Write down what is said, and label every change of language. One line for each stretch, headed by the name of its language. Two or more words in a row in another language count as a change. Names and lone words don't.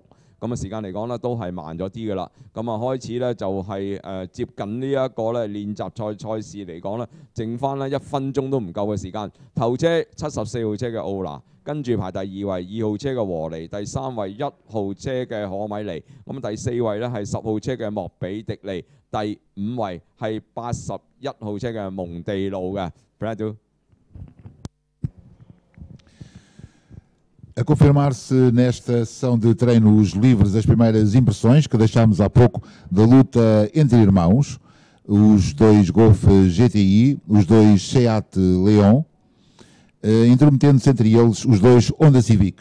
Cantonese: 咁啊時間嚟講咧都係慢咗啲㗎啦。咁啊開始咧就係接近呢一個咧練習賽事嚟講咧，剩翻咧1分鐘都唔夠嘅時間。頭車74號車嘅奧拿，跟住排第2位2號車嘅和尼，第3位1號車嘅可米尼，咁第4位咧係10號車嘅莫比迪尼，第5位係81號車嘅蒙地路嘅。
Portuguese: A confirmar-se nesta sessão de treinos livres as primeiras impressões que deixámos há pouco da luta entre irmãos. os dois Golf GTI, os dois Seat Leon, intermetendo-se entre eles os dois Honda Civic.